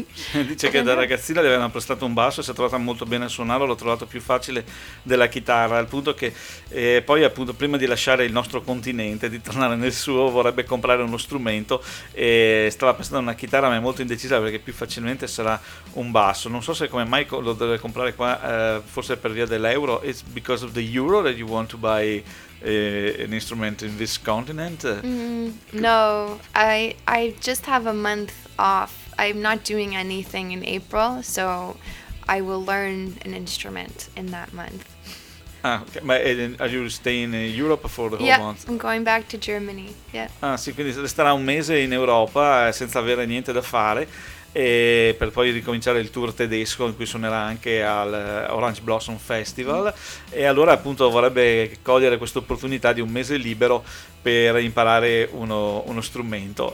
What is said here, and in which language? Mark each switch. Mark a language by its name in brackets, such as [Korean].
[Italian] Dice che da ragazzina gli avevano prestato un basso e si è trovata molto bene a suonarlo, l'ho trovato più facile della chitarra, al punto che poi appunto prima di lasciare il nostro continente, di tornare nel suo, vorrebbe comprare uno strumento e stava pensando a una chitarra, ma è molto indecisa perché più facilmente sarà un basso. Non so se come mai lo deve comprare qua, forse per via dell'euro. [English] It's because of the euro that you want to buy an instrument in this continent? No, I just have a month off. I'm not doing anything in April, so I will learn an instrument in that month. Ah, okay. Ma are you staying in Europe for the whole month? Yeah, I'm going back to Germany. Yeah. [Italian] Ah, sì, quindi resterà un mese in Europa senza avere niente da fare, e per poi ricominciare il tour tedesco in cui suonerà anche al Orange Blossom Festival. E allora appunto vorrebbe cogliere questa opportunità di un mese libero per imparare uno strumento.